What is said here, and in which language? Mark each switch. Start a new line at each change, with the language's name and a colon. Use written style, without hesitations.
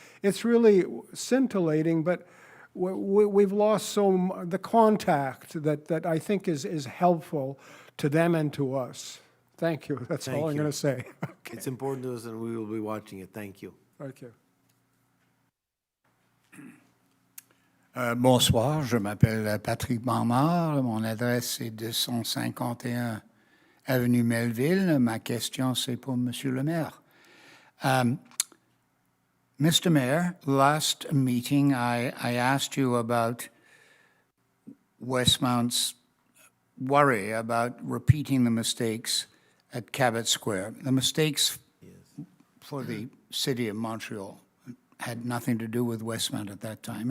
English: It's really scintillating, but we've lost the contact that I think is helpful to them and to us. Thank you. That's all I'm going to say. Okay. It's important to us and we will be watching it. Thank you. Thank you.
French: Bonsoir, je m'appelle Patrick Barnard. Mon adresse est 251 avenue Melville. Ma question, c'est pour Monsieur le maire.
English: Mr. Mayor, last meeting I asked you about Westmount's worry about repeating the mistakes at Cabot Square. The mistakes for the city of Montreal had nothing to do with Westmount at that time.